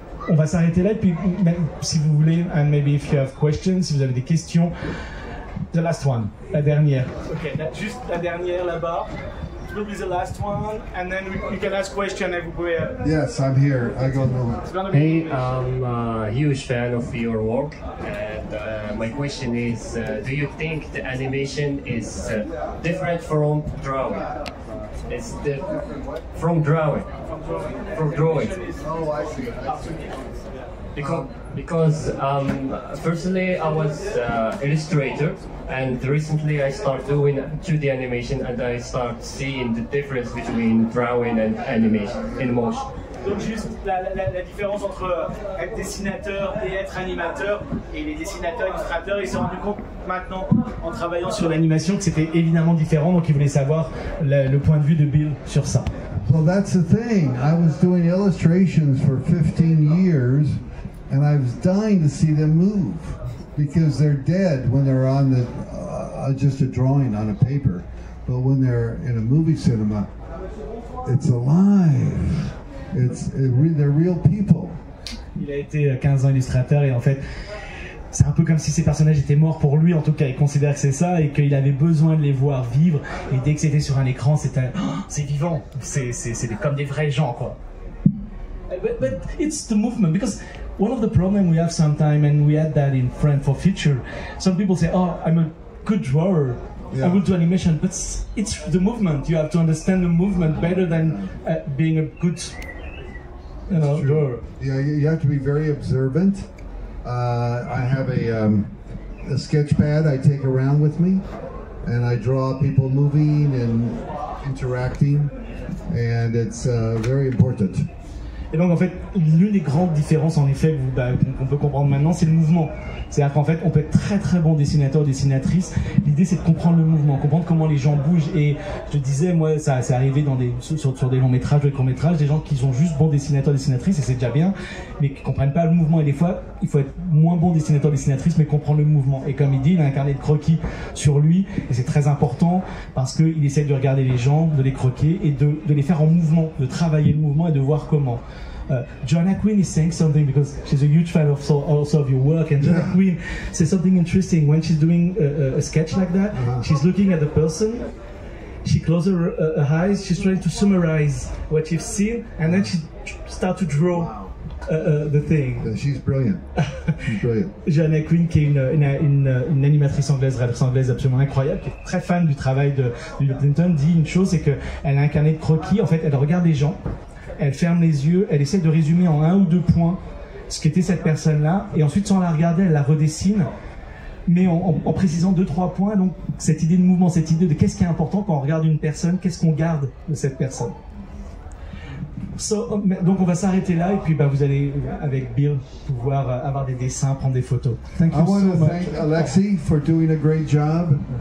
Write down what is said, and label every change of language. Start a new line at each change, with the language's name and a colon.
French: On va s'arrêter là, et puis même si vous voulez,
English: and maybe if you have questions,
French: si vous avez des questions.
English: The last one,
French: la dernière. Ok, juste la dernière là-bas.
English: it will be the last one, and then we can ask questions everywhere. Yes, I'm here. I go no. Hey, I'm a huge fan of your work, and my question is, do you think the animation is different from drawing? It's from drawing. Oh, I see. Because personally I was illustrator, and recently I start doing 2D animation, and I start seeing the difference between drawing and animation in motion.
French: Donc juste la différence entre être dessinateur et être animateur, et les dessinateurs illustrateurs, ils se sont rendus compte maintenant en travaillant sur l'animation que c'était évidemment différent, donc ils voulaient savoir le point de vue de Bill sur ça.
English: Well, that's the thing. I was doing illustrations for 15 years, and I was dying to see them move, because they're dead when they're on the just a drawing on a paper, but when they're in a movie cinema, it's alive. They're real people.
French: Il a été 15 ans illustrateur, et en fait c'est un peu comme si ces personnages étaient morts pour lui, en tout cas il considère que c'est ça, et qu'il avait besoin de les voir vivre, et dès que c'était sur un écran c'était c'est vivant, c'est comme des vrais gens quoi.
English: But it's the movement, because one of the problems we have sometimes, and we had that in Friend for Future, some people say, oh, I'm a good drawer, I will do animation, but it's the movement. You have to understand the movement better than being a good drawer. Yeah, you have to be very observant. I have a sketch pad I take around with me, and I draw people moving and interacting, and it's very important.
French: Et donc en fait, l'une des grandes différences en effet qu'on peut comprendre maintenant, c'est le mouvement. C'est-à-dire qu'en fait, on peut être très très bon dessinateur, dessinatrice. L'idée c'est de comprendre le mouvement, comprendre comment les gens bougent. Et je disais, moi, ça c'est arrivé sur des longs métrages, des courts métrages, des gens qui sont juste bons dessinateurs, dessinatrices, et c'est déjà bien, mais qui comprennent pas le mouvement. Et des fois, il faut être moins bon dessinateur, dessinatrice, mais comprendre le mouvement. Et comme il dit, il a un carnet de croquis sur lui, et c'est très important parce qu'il essaie de regarder les gens, de les croquer et de les faire en mouvement, de travailler le mouvement et de voir comment.
English: Joanna Quinn is saying something, because she's a huge fan also of your work, and Joanna Quinn says something interesting when she's doing a sketch like that. She's looking at the person, she closes her eyes, she's trying to summarize what you've seen, and then she starts to draw the thing. She's brilliant. She's brilliant.
French: Joanna Quinn, qui est une animatrice anglaise, réalisatrice anglaise absolument incroyable, qui est très fan du travail de Bill Clinton, dit une chose, c'est qu'elle a un carnet de croquis. En fait, elle regarde les gens, elle ferme les yeux, elle essaie de résumer en 1 ou 2 points ce qu'était cette personne-là, et ensuite sans la regarder, elle la redessine, mais en précisant 2-3 points. Donc cette idée de mouvement, cette idée de qu'est-ce qui est important quand on regarde une personne, qu'est-ce qu'on garde de cette personne. Donc on va s'arrêter là, et puis vous allez avec Bill pouvoir avoir des dessins, prendre des photos.
English: Thank you I want so to much. thank Alexi for doing a great job.